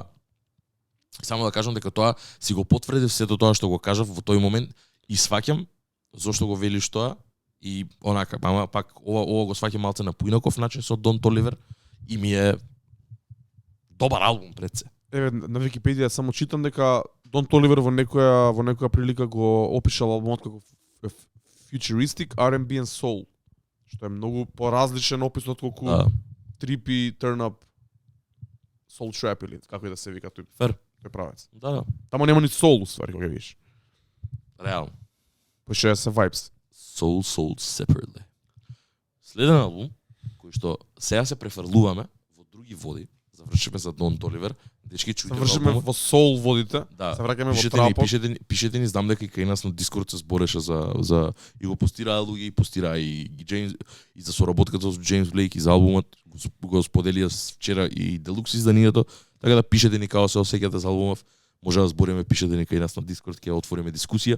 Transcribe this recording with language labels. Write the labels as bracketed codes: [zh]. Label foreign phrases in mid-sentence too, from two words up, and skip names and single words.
[mk] Само да кажам дека тоа си го потврдив сето тоа што го кажав во тој момент и сваќам зошто го велиш тоа и онака, ама пак ова го сваќам малце на поинаков начин со Don Toliver и ми е добар албум пред се. Еве на Википедија само читам дека Don Toliver во некоја прилика го опишал албумот како [en] futuristic R&B and soul, [mk] што е многу поразличен опис од колку [en] trippy turn up soul trap [mk] или како и да се вика тој правец. Да. Тамо нема ни soul уствари кога видиш. Реално. Поше се vibes. [en] Soul sold separately. [mk] Следен албум кој што сега се префрлуваме во други води, завршиме за Don Toliver, дечки чујте завршиме во soul водите, да. Се враќаме во трапот. Пишете ни, знам дека и кај нас на Дискорд се збореше за и го постираа луѓе и постираа и Джеймс и за соработката со Джеймс Блейк и за албумот го споделија вчера и Делукс изданието, така да пишете ни како се осеќате за албумов, може да збориме, пишете ни кај нас на Дискорд, ќе отвориме дискусија.